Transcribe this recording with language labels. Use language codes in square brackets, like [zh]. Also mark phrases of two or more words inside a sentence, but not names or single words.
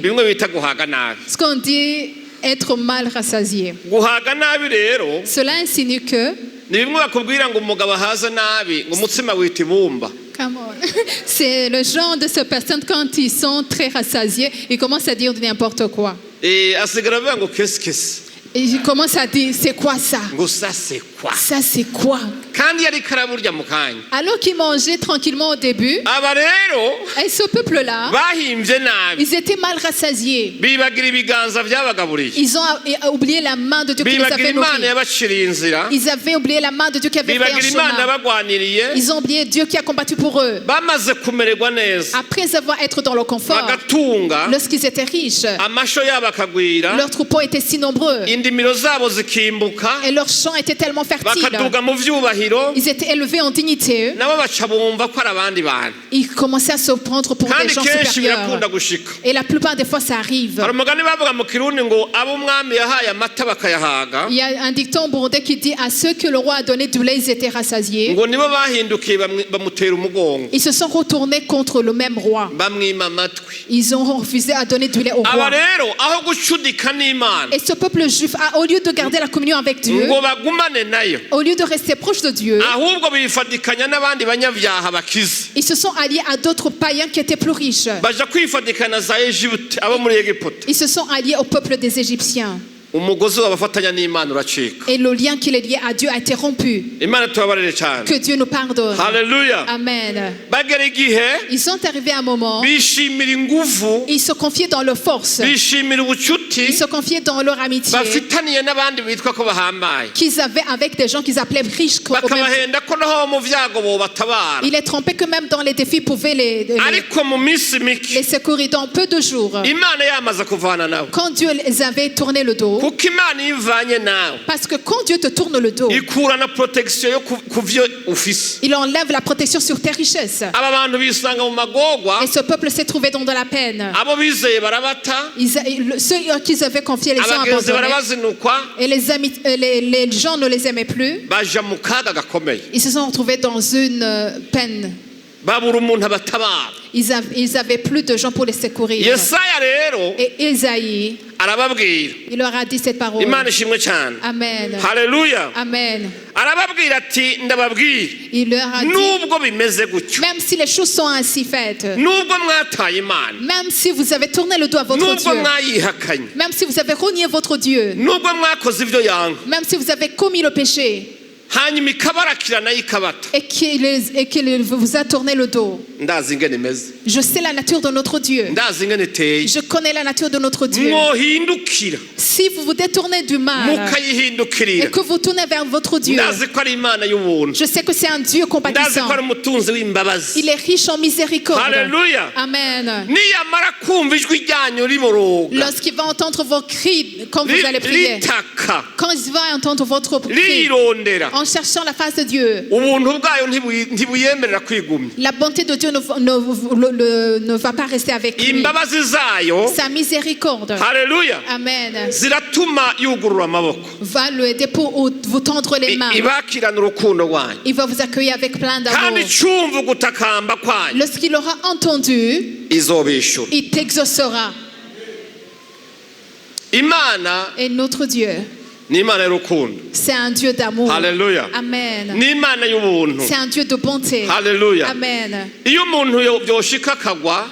[fr] Ce qu'on dit être mal rassasié. Cela insinue que [en] Come on. [fr] C'est le genre de ces personnes, quand ils sont très rassasiés, ils commencent à dire n'importe quoi. [rn] asigara avuga ngo [fr] qu'est-ce Et ils commencent à dire, c'est quoi ça? ngo ça c'est quoi Ça c'est quoi? [rn] kandi yari karaburya mu kanya [fr] Alors qu'ils mangeaient tranquillement au début, [rn] aba rero [fr] et ce peuple-là, [rn] bahimbye nabi [fr] ils étaient mal rassasiés. [rn] bibagira ibiganza byabagaburiye [fr] Ils ont oublié la main de Dieu qui les [rn] bibagira [fr] avait [rn] imana [fr] nourris. [rn] yabaciriye inzira [fr] Ils avaient oublié la main de Dieu qui avait fait un [rn] bibagira imana [fr] chemin. [rn] yabagwaniriye [fr] Ils ont oublié Dieu qui a combattu pour eux. [rn] bamaze kumererwa neza [fr] Après avoir été dans le confort, [rn] bagatunga [fr] lorsqu'ils étaient riches, [rn] amasho yabo akagwira [fr] leurs troupeaux étaient si nombreux [rn] indimiro zabo zikimbuka [fr] et leurs champs étaient tellement fertiles. [rn] bakaduga mu vyubahiro [fr] Ils étaient élevés en dignité. [rn] nabo baca bumva ko ari abandi bantu [fr] Ils commençaient à se prendre pour des [rn] kandi [fr] gens [rn] kenshi [fr] supérieurs. [rn] birakunda gushika [fr] Et la plupart des fois, ça arrive. [rn] hari umugani bavuga mu kirundi ngo abo umwami yahaye amata bakayahaga [fr] Il y a un dicton burundais qui dit à ceux que le roi a donné du lait, ils étaient rassasiés. [rn] ngo nibo bahindukiye bamutera umugongo [fr] Ils se sont retournés contre le même roi. [rn] bamwima amatwi [fr] Ils ont refusé à donner du lait au [rn] aba [fr] roi. [rn] rero aho gucudika n'imana [fr] Et ce peuple juif, au lieu de garder la communion avec Dieu, [rn] ngo bagumane nayo [fr] au lieu de rester proche de Dieu, [rn] ahubwo bifatikanya n'abandi banyabyaha bakize [fr] ils se sont alliés à d'autres païens qui étaient plus riches. [rn] baja kwifatikana za Egiputa abo muri Egiputa [fr] Ils se sont alliés au peuple des Égyptiens. [rn] umugozi wabafatanya n'imana uracika [fr] Et le lien qui les liait à Dieu a été rompu. [rn] imana tubabarire cyane [fr] Que Dieu nous pardonne. [rn] haleluya [fr] Amen. [rn] bagera igihe [fr] Ils sont arrivés à un moment, [rn] bishimira ingufu [fr] ils se confiaient dans leur force. [rn] bishimira ubucuti [fr] Ils se confiaient dans leur amitié [rn] bafitaniye n'abandi bitwa ko bahambaye [fr] qu'ils avaient avec des gens qu'ils appelaient riches. [rn] bakabahenda ko naho mu vyago bobatabara [fr] Il est trompé que même dans les défis, pouvaient les [rn] ariko mu minsi mike [fr] secourir dans peu de jours. [rn] imana yamaze kuvana nabo [fr] Quand Dieu les avait tourné le dos, [rn] kuko imana ivanye nawe [fr] parce que quand Dieu te tourne le dos, [rn] ikurana protection yo ku vyo ufise [fr] il enlève la protection sur tes richesses. [rn] aba bantu bisanga mu magorwa [fr] Et ce peuple s'est trouvé dans de la peine. [rn] abo bizeye barabata [fr] Ceux qu'ils avaient confié les ont [rn] abagenzi [fr] abandonnés. [rn] barabazinukwa [fr] Et les gens ne les aimaient plus. [rn] baja mu kaga gakomeye [fr] Ils se sont retrouvés dans une peine. [rn] babura umuntu abatabara [fr] Ils avaient plus de gens pour les secourir. [rn] yesaya rero [fr] Et Isaïe, [rn] arababwira [fr] il leur a dit cette parole. [rn] imana ishimwe cyane [fr] Amen. [rn] haleluya [fr] Amen. [rn] arababwira ati ndababwira [fr] Il leur a dit, [rn] nubwo bimeze gutyo [fr] même si les choses sont ainsi faites, [rn] nubwo mwataye imana [fr] même si vous avez tourné le dos à votre [rn] nubwo [fr] Dieu, [rn] mwayihakanye [fr] même si vous avez renié votre Dieu, [rn] nubwo mwakoze ibyo yanga [fr] même si vous avez commis le péché, [rn] hanyuma ikabarakira nayo ikabata [fr] et qu'il vous a tourné le dos. [rn] ndazi ingene imeze [fr] Je sais la nature de notre Dieu. [rn] ndazi ingene iteye [fr] Je connais la nature de notre Dieu. [rn] mwohindukira [fr] Si vous vous détournez du mal [rn] mukayihindukirira [fr] et que vous tournez vers votre Dieu, [rn] ndazi ko ari imana y'ubuntu [fr] je sais que c'est un Dieu [rn] ndazi [fr] compatissant. [rn] ko ari umutunzi w'imbabazi [fr] Il est riche en miséricorde. [rn] haleluya [fr] Amen. [rn] niyamara kumva ijwi ryanyu riboroga [fr] Lorsqu'il va entendre vos cris quand vous allez prier, [rn] ritaka [fr] quand il va entendre votre cri, [rn] rirondera [fr] en cherchant la face de Dieu, [rn] ubuntu bwayo ntibuyemerera kwigumya [fr] la bonté de Dieu ne va pas rester avec lui. [rn] imbabazi zayo [fr] Sa miséricorde, [rn] haleluya [fr] Amen, [rn] ziratuma yugurura amaboko [fr] va l'aider pour vous tendre les mains. [rn] ibakirana urukundo rwanyu [fr] Il va vous accueillir avec plein [rn] kandi [fr] d'amour. [rn] cyumva gutakamba kwanyu [fr] Lorsqu'il aura entendu, [rn] izobishura [fr] il t'exaucera. [rn] imana [fr] Et notre Dieu, [rn] ni imana y'urukundo [fr] c'est un Dieu d'amour. [rn] haleluya [fr] Amen. [rn] ni imana y'ubuntu [fr] C'est un Dieu de bonté. [rn] haleluya [fr] Amen. [rn] iyo umuntu yoshika akagwa